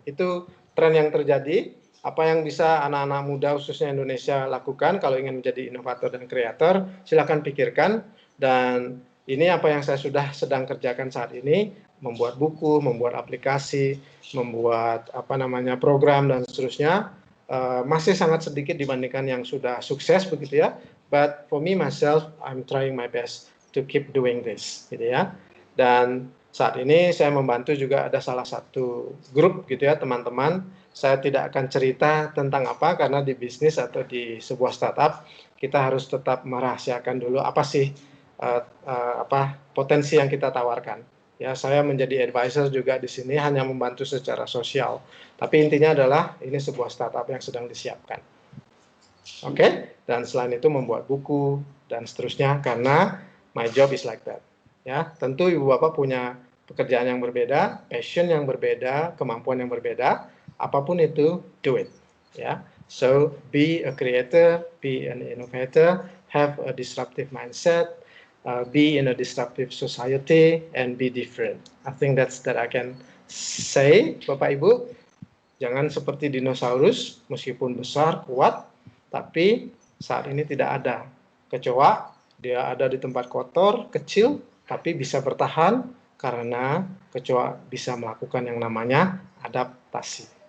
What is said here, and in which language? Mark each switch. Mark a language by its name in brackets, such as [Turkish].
[Indonesian] Itu tren yang terjadi. Apa yang bisa anak-anak muda khususnya Indonesia lakukan kalau ingin menjadi inovator dan kreator, silakan pikirkan. Dan ini apa yang saya sudah sedang kerjakan saat ini, membuat buku, membuat aplikasi, membuat program dan seterusnya. Masih sangat sedikit dibandingkan yang sudah sukses begitu ya. [English] But for me myself, I'm trying my best to keep doing this, [Indonesian] gitu ya. Dan saat ini saya membantu juga ada salah satu grup gitu ya teman-teman. Saya tidak akan cerita tentang apa karena di bisnis atau di sebuah startup kita harus tetap merahasiakan dulu apa sih potensi yang kita tawarkan. Ya, saya menjadi advisor juga di sini hanya membantu secara sosial. Tapi intinya adalah ini sebuah startup yang sedang disiapkan. Oke, dan selain itu membuat buku dan seterusnya karena [English] my job is like that. [Indonesian] Ya, tentu ibu bapak punya pekerjaan yang berbeda, passion yang berbeda, kemampuan yang berbeda, apapun itu, [English] do it. Ya, so be a creator, be an innovator, have a disruptive mindset, be in a disruptive society, and be different. I think that I can say, [Indonesian] Bapak Ibu, jangan seperti dinosaurus, meskipun besar, kuat, tapi saat ini tidak ada kecoa, dia ada di tempat kotor, kecil, tapi bisa bertahan karena kecoa bisa melakukan yang namanya adaptasi.